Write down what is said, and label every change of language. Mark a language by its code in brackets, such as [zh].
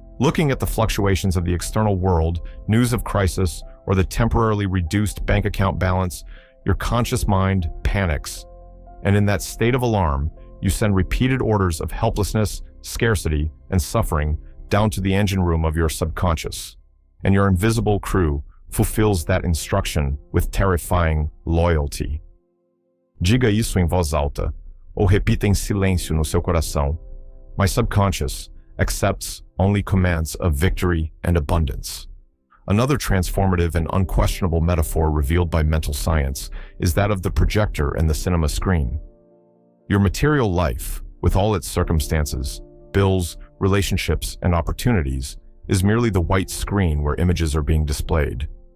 [en] Looking at the fluctuations of the external world, news of crisis, or the temporarily reduced bank account balance, your conscious mind panics. And in that state of alarm, you send repeated orders of helplessness, scarcity, and suffering down to the engine room of your subconscious. And your invisible crew fulfills that instruction with terrifying loyalty. [pt] Diga isso em voz alta, ou repita em silêncio no seu coração. [en] My subconscious accepts only commands of victory and abundance. Another transformative and unquestionable metaphor revealed by mental science is that of the projector and the cinema screen. Your material life, with all its circumstances, bills, relationships, and opportunities, is merely the white screen where images are being displayed.